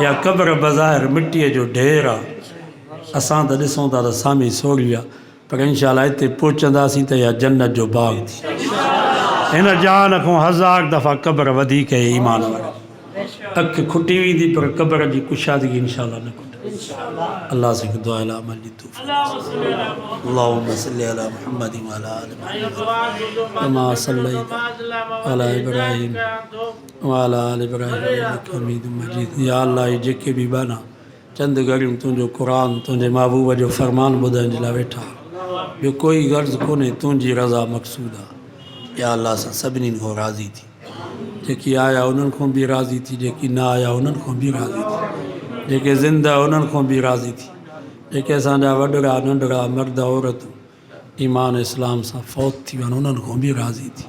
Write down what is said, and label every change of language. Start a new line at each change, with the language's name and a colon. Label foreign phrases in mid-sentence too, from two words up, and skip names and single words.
Sindhi: या क़ब्र बज़ाहिर मिटीअ जो ढेर आहे, असां त ॾिसूं था त सामी सोड़ी आहे, पर इंशाअल्लाह हिते पहुचंदासीं त इहा जन्नत जो बाग़ थी। हिन जान खां 1000 दफ़ा क़ब्र वधीक आहे ईमान वारी। अखि खुटी वेंदी पर क़ब्र जी कुशादगी इंशाअल्लाह न खुटे। अल्लाह से दुआ अला अमल जी तौफ़ीक़।
Arabic: اللهم صل على محمد و على آل محمد كما صليت على إبراهيم و على آل إبراهيم إنك حميد مجيد.
Sindhi: या अल्लाह, ये जेके भी बना चंद घड़ियूं तुंहिंजो क़ुरान तुंहिंजे महबूब जो फ़रमान ॿुधण जे लाइ वेठा, ॿियो कोई गर्ज़ कोन्हे, तुंहिंजी रज़ा मक़सूद आहे। या अल्लाह सां सभिनी खां राज़ी थी, जेकी आया उन्हनि खां बि राज़ी थी, जेकी न आया उन्हनि खां बि राज़ी थी, जेके ज़िंदा उन्हनि खां बि राज़ी थी, जेके असांजा वॾड़ा नंढड़ा मर्द औरतूं ईमान इस्लाम सां फ़ौत थी वञनि उन्हनि खां बि राज़ी थी।